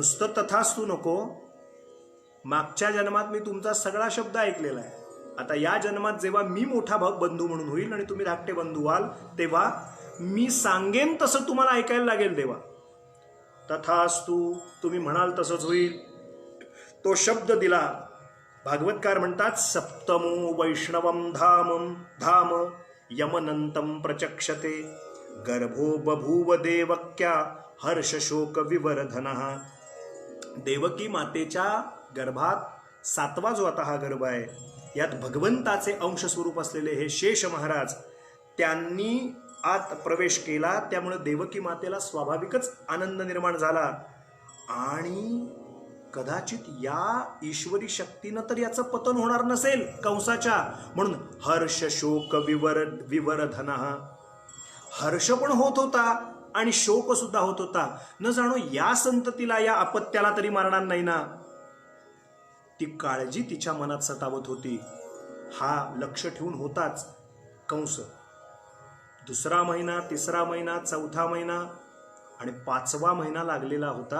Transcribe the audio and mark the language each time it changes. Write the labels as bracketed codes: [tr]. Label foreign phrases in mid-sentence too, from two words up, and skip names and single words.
[mr] नुसतं तथास्तु नको, मागच्या जन्मात मी तुमचा सगळा शब्द ऐकलेला आहे. आता या जन्मात जेव्हा मी मोठा बंधू म्हणून होईल आणि तुम्ही धाकटे बंधू व्हाल, तेव्हा मी सांगेन तसं तुम्हाला ऐकायला लागेल देवा. तथास्तु, तुम्ही म्हणाल तसंच होईल. तो शब्द दिला. भागवतकार म्हणतात, [sa] सप्तमो वैष्णवम धाम यमनंतम प्रचक्षते गर्भो बभूव देवक्या हर्षशोक विवर्धनः. [mr] देवकी मातेच्या गर्भात 7वा जो आता हा गर्भ आहे, यात भगवंताचे अंश स्वरूप असलेले हे शेष महाराज त्यांनी आत प्रवेश केला. त्यामुळे देवकी मातेला स्वाभाविकच आनंद निर्माण झाला. आणि कदाचित या ईश्वरी शक्तीनं तर याचं पतन होणार नसेल कंसाच्या, म्हणून [sa] हर्ष शोक विवर्धनः. [mr] हर्ष पण होत होता आणि शोक सुद्धा होत होता. न जाणो या संततीला, या अपत्याला तरी मारणार नाही ना. ती काळजी तिच्या मनात सतावत होती. हा लक्ष ठेवून होताच कंस. 2रा महिना, 3रा महिना, 4था महिना आणि 5वा महिना लागलेला होता.